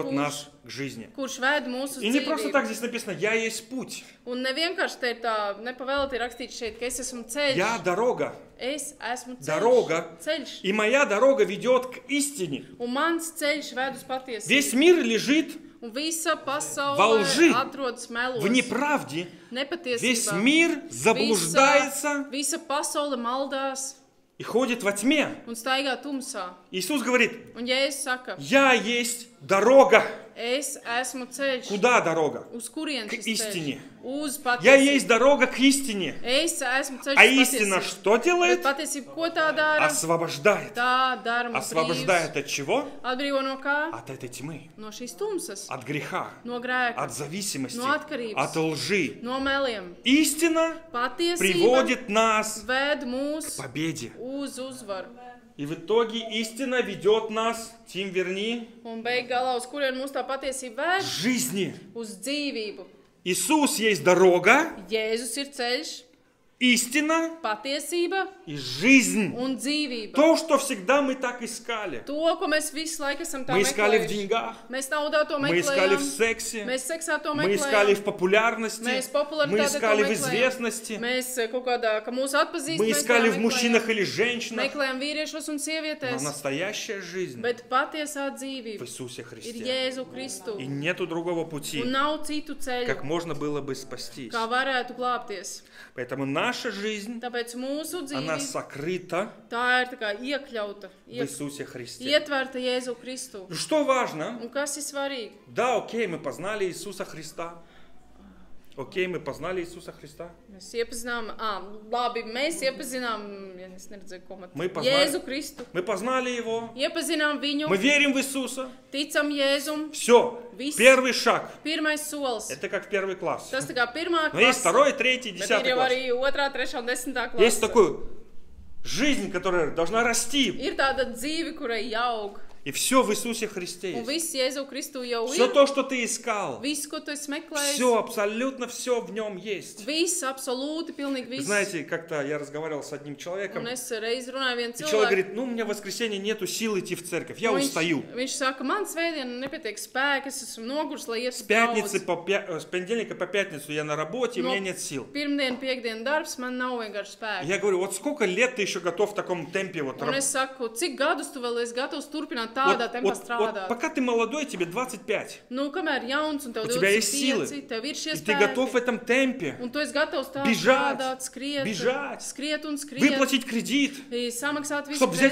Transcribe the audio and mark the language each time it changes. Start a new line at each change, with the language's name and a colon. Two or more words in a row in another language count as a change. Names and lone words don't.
Latvian: Kurš-
Russian: нас к жизни.
Latvian: kurš ved mūsu
Russian: И не просто
Latvian: dzīvību.
Russian: так здесь написано «Я есть путь»,
Latvian: Un nevienkārši te ir tā, nepavēlēti rakstīts šeit, ka es esmu ceļš,
Russian: «Я дорога».
Latvian: es esmu ceļš,
Russian: Дорога.
Latvian: ceļš,
Russian: И моя дорога ведет к истине.
Latvian: un mans ceļš ved uz patiesību.
Russian: Весь мир лежит
Latvian: Un visa
Russian: Во
Latvian: pasaule
Russian: лжи,
Latvian: atrodas melos,
Russian: в неправде. Весь
Latvian: nepatiesībā.
Russian: мир заблуждается
Latvian: Visa pasaule maldās
Russian: и ходит во тьме.
Latvian: un staigā tumsā.
Russian: Иисус говорит,
Latvian: Un Jēzus saka,
Russian: «Я есть дорога».
Latvian: es esmu ceļš.
Russian: Куда дорога?
Latvian: Uz kurien
Russian: К
Latvian: šis ceļš?
Russian: истине.
Latvian: Uz
Russian: Я
Latvian: patiesību.
Russian: есть дорога к истине.
Latvian: Es esmu ceļš
Russian: А
Latvian: uz
Russian: истина
Latvian: patiesību.
Russian: что делает?
Latvian: Bet patiesība, ko tā dara?
Russian: Освобождает.
Latvian: Tā dara mums
Russian: Освобождает
Latvian: brīvs.
Russian: от чего?
Latvian: Atbrīvo no kā?
Russian: От этой тьмы,
Latvian: No šīs tumsas,
Russian: от греха,
Latvian: no grēka,
Russian: от зависимости,
Latvian: No atkarības.
Russian: от лжи.
Latvian: no meliem.
Russian: Истина
Latvian: Patiesība
Russian: приводит нас
Latvian: ved
Russian: к
Latvian: mūs
Russian: победе.
Latvian: uz uzvaru.
Russian: И в итоге истина ведет нас, Тим, верни,
Latvian: Un beig galā, uz kurien mūs tā patiesība ved?
Russian: к жизни.
Latvian: Uz dzīvību.
Russian: Иисус есть дорога,
Latvian: Jēzus ir ceļš,
Russian: истина
Latvian: patiesība
Russian: и жизнь.
Latvian: un dzīvība.
Russian: То, что всегда мы так искали.
Latvian: To, ko mēs visu laiku esam tā
Russian: Мы искали в
Latvian: meklējuši.
Russian: деньгах,
Latvian: Mēs naudā to
Russian: мы искали в
Latvian: meklējam.
Russian: сексе,
Latvian: Mēs seksā to
Russian: мы искали в
Latvian: meklējam.
Russian: популярности,
Latvian: Mēs
Russian: мы
Latvian: popularitātē to
Russian: искали в
Latvian: meklējam.
Russian: известности,
Latvian: Mēs kaut kādā, ka mūs atpazīst,
Russian: мы
Latvian: mēs
Russian: искали
Latvian: tā
Russian: в мужчинах
Latvian: meklējam.
Russian: или женщинах.
Latvian: Meklējam vīriešos un
Russian: Но
Latvian: sievietes,
Russian: настоящая жизнь
Latvian: bet patiesā
Russian: в
Latvian: dzīvība
Russian: Иисусе
Latvian: ir
Russian: Христе.
Latvian: Jēzu Kristu.
Russian: И нету другого пути,
Latvian: Un nav citu ceļu,
Russian: как можно было бы спастись.
Latvian: kā varētu glābties.
Russian: Поэтому наша жизнь,
Latvian: Tāpēc mūsu
Russian: она
Latvian: dzīve,
Russian: сокрыта
Latvian: tā ir tā kā iekļauta,
Russian: в Иисусе Христе.
Latvian: ietverta Jēzu Kristu.
Russian: Что важно?
Latvian: Un kas ir svarīgi?
Russian: Да, окей, мы познали Иисуса Христа. Окей, мы познали Иисуса Христа.
Latvian: Mēs iepazinām, labi, mēs iepazinām, ja es neredzēju, ko man
Russian: Мы познали,
Latvian: Jēzu Kristu.
Russian: мы познали Его.
Latvian: Iepazinām viņu,
Russian: Мы верим в Иисуса.
Latvian: ticam Jēzum.
Russian: Все.
Latvian: Viss.
Russian: Первый шаг.
Latvian: Pirmais solis.
Russian: Это как первый класс.
Latvian: Tas tā kā pirmā
Russian: Но есть
Latvian: klase,
Russian: второй, третий,
Latvian: bet ir
Russian: десятый
Latvian: jau
Russian: класс.
Latvian: arī otrā, trešā un desmitā
Russian: Есть
Latvian: klase.
Russian: такая жизнь, которая должна расти.
Latvian: Ir tāda dzīve, kurai jaug.
Russian: И все в Иисусе Христе
Latvian: Un
Russian: есть.
Latvian: viss Jēzu Kristu jau
Russian: Все
Latvian: ir.
Russian: то, что ты искал,
Latvian: Viss, ko tu esi meklējis.
Russian: все, абсолютно все в нем есть.
Latvian: Viss, absolūti, pilnīgi
Russian: Вы
Latvian: viss.
Russian: знаете, как-то я разговаривал с одним человеком,
Latvian: Un es reiz runāju vienu
Russian: и человек
Latvian: cilvēku.
Russian: говорит, ну, у меня в воскресенье нету сил идти в церковь, я устаю.
Latvian: Viņš saka, man svētdiena nepietiek spēka, es esmu nogurs, lai ietu
Russian: С пятницы с понедельника по пятницу я на работе, и у Но- меня нет сил.
Latvian: Pirmdien, piekdien darbs, man nav vienkārši spēka.
Russian: Я говорю, вот сколько лет ты еще готов в таком темпе вот
Latvian: Un es saku, cik gadus tu vēl esi gatavs turpināt tādā tempā strādāt?
Russian: пока ты молодой, тебе 25,
Latvian: Nu, kamēr jauns un tev
Russian: У тебя есть
Latvian: 25, tev ir šie
Russian: и ты готов в
Latvian: spēki.
Russian: этом темпе
Latvian: Un tu esi gatavs tā
Russian: Бежать,
Latvian: strādāt, skriet,
Russian: бежать,
Latvian: skriet un skriet.
Russian: выплатить кредит,
Latvian: И samaksāt visu
Russian: чтобы взять